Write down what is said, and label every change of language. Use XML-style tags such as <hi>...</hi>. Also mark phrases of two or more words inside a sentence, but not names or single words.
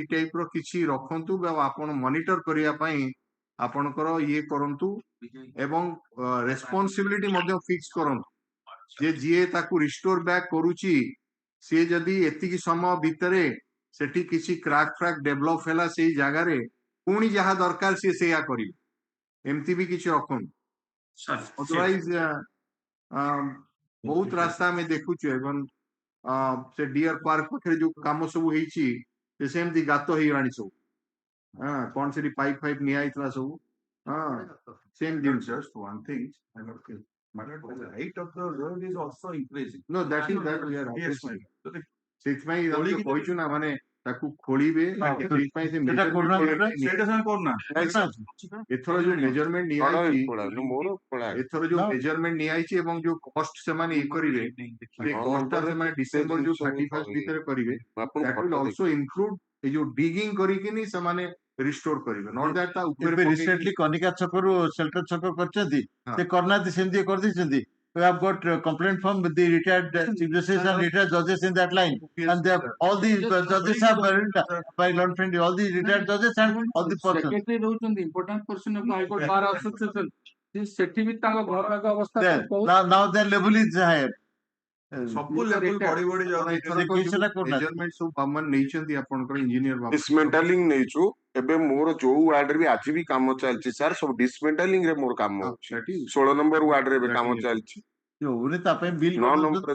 <or>ଟାଇପ ର କିଛି ରଖନ୍ତୁ ବା ଆପଣ ମନିଟର କରିବା ପାଇଁ ଆପଣଙ୍କର ଇଏ କରନ୍ତୁ, ଏବଂ ରେସ୍ପନ୍ସିବିଲିଟି ମଧ୍ୟ ଫିକ୍ସ କରନ୍ତୁ ଯେ ଯିଏ ତାକୁ ରିଷ୍ଟୋର ବ୍ୟାକ୍ କରୁଛି, ସିଏ ଯଦି ଏତିକି ସମୟ ଭିତରେ ସେଠି କିଛି କ୍ରାକ୍ ଫ୍ରାକ୍ ଡେଭଲପ ହେଲା ସେଇ ଜାଗାରେ, ପୁଣି ଯାହା ଦରକାର ସିଏ ସେଇଆ କରିବେ, ଏମିତି ବି କିଛି ରଖନ୍ତୁ। ଅଦରୱାଇଜ ବହୁତ ରାସ୍ତା ଆମେ ଦେଖୁଛୁ, ଏବଂ ସେ ଡିଅର ପାର୍କ ପାଖରେ ଯୋଉ କାମ ସବୁ ହେଇଛି ସେମିତି ଗାତ ହେଇଗଲାଣି ସବୁ। କଣ ସେଠି ପାଇପ ଫାଇପ ନିଆ ହେଇଥିଲା ସବୁ।</or> <en>Same deal. Just one thing, the height of the road is also increasing. No, that is that we are Yes, appreciating. so</en> <or>ସେଇଥିପାଇଁ ଆମେ କହିଛୁ ନା ମାନେ ତାକୁ ଖୋଳିବେ ସେଇଥିପାଇଁ ସେ ସେଟା କରୁନାହାନ୍ତି ସେଇଟା ସେମାନେ କରୁନାହାନ୍ତି। ଏଥର ଯୋଉ ମେଜରମେଣ୍ଟ ନିଆଯାଇଛି ଏଥର ଯୋଉ ମେଜରମେଣ୍ଟ ନିଆଯାଇଛି ଏବଂ ଯୋଉ କଷ୍ଟ ସେମାନେ ଇଏ କରିବେ ସେ କଷ୍ଟଟା ସେମାନେ ଡିସେମ୍ବର ଯୋଉ 31st ଭିତରେ କରିବେ</or> <en>that will also include</en> <or>ଏ ଯୋଉ digging କରିକିନି ସେମାନେ ରିଷ୍ଟୋର କରିବେ</or> <en>not that</en> <or>ତା ଉପରେ ଏବେ ରିସେଣ୍ଟଲି କନିକା ଛକରୁ ସେଲ୍ଟର ଛକ କରିଛନ୍ତି ସେ କରିନାହାନ୍ତି ସେମିତି କରିଦେଇଛନ୍ତି</or> <en>we have got complaint from the retired chief justice and retired judges in that line and they have all these judges have by Lord Friendly all these retired judges and all the persons</en> <or>secretary ରହୁଛନ୍ତି</or> <en>important person of High Court Bar Association</en> <or>ସେଠି ବି ତାଙ୍କ ଘର ଆଗ ଅବସ୍ଥା</or> <en>now their level is higher</en> <or>ସବୁ ଲେଭେଲ ବଢି ବଢି ଯାଉଛି ମେଜରମେଣ୍ଟ ସବୁ ବାମନ ନେଇଛନ୍ତି ଆପଣଙ୍କର ଇଞ୍ଜିନିୟର ଡିସମେଣ୍ଟାଲିଂ ନେଇଛୁ ଏବେ ମୋର ଯୋଉ ୱାର୍ଡରେ ବି ଆଜି ବି କାମ ଚାଲିଛି ସାର୍ ସବୁ ଡିସମେଣ୍ଟାଲିଂ ରେ ମୋର କାମ ଅଛି 16 ନମ୍ବର ୱାର୍ଡରେ ଏବେ କାମ ଚାଲିଛି 9 ନମ୍ବର</or>